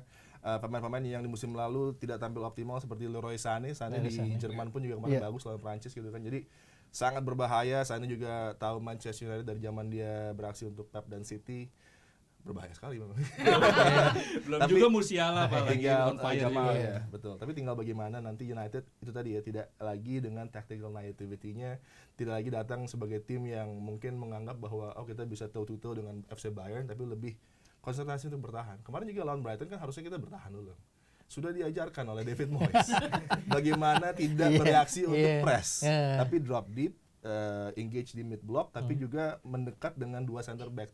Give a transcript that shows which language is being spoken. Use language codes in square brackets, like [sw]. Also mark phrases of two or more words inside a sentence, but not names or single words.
[id] Pemain-pemain yang di musim lalu tidak tampil optimal seperti Leroy Sané di Jerman pun juga kemarin bagus lawan Prancis gitu kan. Jadi sangat berbahaya. Sané juga tahu Manchester United dari zaman dia beraksi untuk Pep dan City. Berbahaya sekali memang. Belum Tapi- juga Musiala Pak lagi tinggal [en] on fire [id] Jamal juga. ya, betul. Tapi tinggal bagaimana nanti United itu tadi ya, tidak lagi dengan [en] tactical naivety-nya, [id] tidak lagi datang sebagai tim yang mungkin menganggap bahwa kita bisa toe-to-toe dengan FC Bayern, tapi lebih konsentrasi untuk bertahan. Kemarin juga lawan Brighton kan harusnya kita bertahan dulu. Sudah diajarkan oleh David Moyes bagaimana tidak bereaksi untuk press, tapi [en] drop deep, [id] engage di [en] mid block, [id] tapi juga mendekat dengan dua [en] center back.